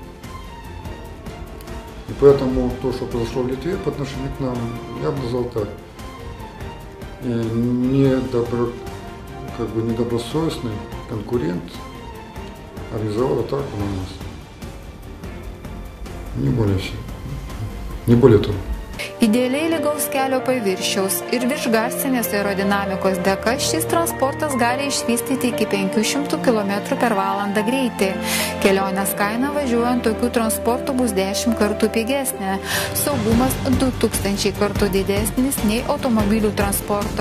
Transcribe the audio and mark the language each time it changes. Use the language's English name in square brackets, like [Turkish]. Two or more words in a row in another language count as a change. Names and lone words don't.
[Russian] И поэтому то, что произошло в Литве по отношению к нам, я бы назвал так: недобросовестный конкурент организовал атаку на нас. Не более всего. Не более того. [Lithuanian] Idealiai lygaus kelio paviršiaus ir viršgarsinės aerodinamikos dėka šis transportas gali išvystyti iki 500 km/h greitį. Kelionės kaina važiuojant tokių transportų bus 10 kartų pigesnė, saugumas 2000 kartų didesnis nei automobilių transporto.